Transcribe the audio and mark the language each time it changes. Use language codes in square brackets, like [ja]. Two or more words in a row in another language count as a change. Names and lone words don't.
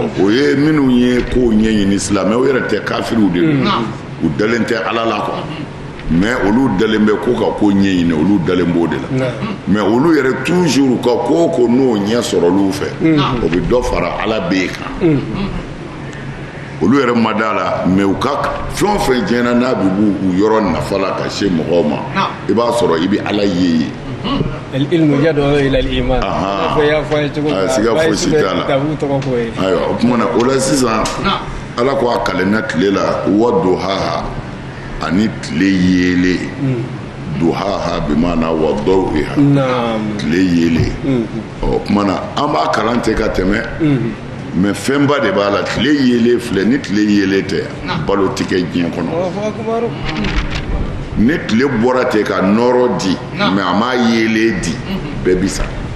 [bm] o ye minnu ye kow ɲɛɲini silamɛw yɛrɛ tɛ kafiriw de don u dalen tɛ Ala la quoi mais olu dalen bɛ ko ka ko ɲɛɲini olu dalen b'o de la mais olu yɛrɛ toujours ka ko ko n'o ɲɛ sɔrɔ olu fɛ o bɛ dɔ fara Ala b'e kan olu yɛrɛ ma d'a la mais u ka fɛn o fɛn diɲɛna n'a bɛ b'u yɔrɔ nafa la ka se mɔgɔw ma i b'a sɔrɔ i bɛ Ala ye yen [ar] العلم يدعو إلى الإيمان [bm] siga fosi t'a la ayiwa o tuma na o la sisan ala ko a kalenna tile la waduhaha ani tile yeelen duhaha bimana wadaw'iha tile yeelen o tuma na an b'a kalan ten ka tɛmɛ mais fɛnba de b'a la tile yeelen filɛ ni tile yeelen tɛ balo tɛ kɛ diɲɛ kɔnɔ ni tile bɔra ten ka nɔrɔ di mais a m'a yeelen di bɛɛ bi sa